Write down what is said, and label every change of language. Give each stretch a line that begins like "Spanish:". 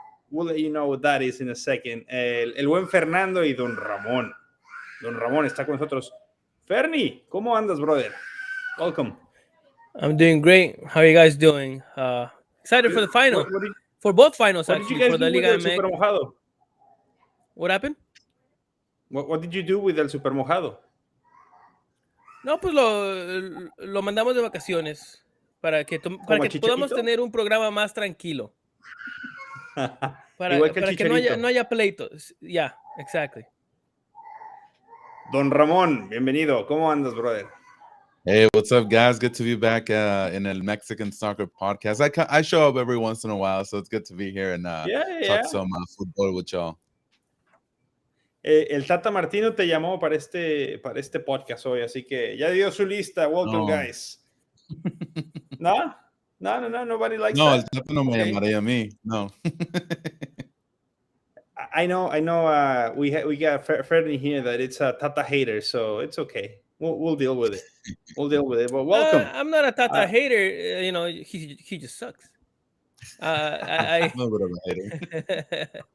English: We'll let you know what that is in a second.
Spanish: El buen Fernando y Don Ramon. Don Ramon está con nosotros. Fernie, ¿cómo andas, brother?
English: Welcome. I'm doing great. How are you guys doing? Excited for the final. For both finals, actually. For the Liga MX. Super Mojado? What happened? What did you do with El Super Mojado?
Spanish: No, pues lo mandamos de vacaciones para que podamos tener un programa más tranquilo. Para que no haya pleitos.
English: Yeah, exactly.
Spanish: Don Ramón, bienvenido. ¿Cómo andas, brother?
English: Hey, what's up, guys? Good to be back in a Mexican Soccer Podcast. I show up every once in a while, so it's good to be here and talk some football with y'all.
Spanish: El Tata Martino te llamó para este podcast hoy, así que ya dio su lista.
English: Welcome, guys. No, nobody likes that.
Spanish: No, el Tata no me llamaría a mí. No.
English: I know. We got Fernie here that it's a Tata hater, so it's okay. We'll deal with it. But welcome. I'm not a Tata hater. He just sucks. A little bit of a hater.